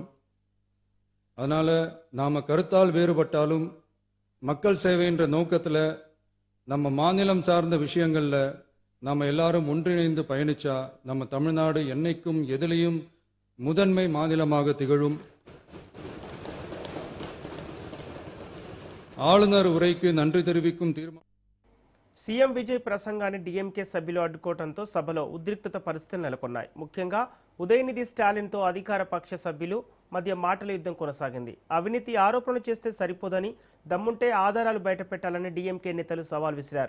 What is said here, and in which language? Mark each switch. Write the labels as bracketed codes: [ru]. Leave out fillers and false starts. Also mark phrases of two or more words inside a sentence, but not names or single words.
[ta] அதனால நாம கருத்தால் வேறுபட்டாலும் மக்கள் சேவை என்ற நோக்கத்தில் நம்ம மாநிலம் சார்ந்த விஷயங்கள்ல நம்ம எல்லாரும் ஒன்றிணைந்து பயணிச்சா நம்ம தமிழ்நாடு என்னைக்கும் எதிலையும் முதன்மை மாநிலமாக திகழும். ஆளுநர் உரைக்கு நன்றி தெரிவிக்கும் தீர்மானம். [te] సీఎం విజయ్ ప్రసంగాన్ని డీఎంకే సభ్యులు అడ్డుకోవడంతో సభలో ఉద్రిక్తత పరిస్థితులు నెలకొన్నాయి. ముఖ్యంగా ఉదయనిధి స్టాలిన్తో అధికార పక్ష సభ్యులు మధ్య మాటల యుద్ధం కొనసాగింది. అవినీతి ఆరోపణలు చేస్తే సరిపోదని, దమ్ముంటే ఆధారాలు బయటపెట్టాలని డీఎంకే నేతలు సవాల్ విసిరారు.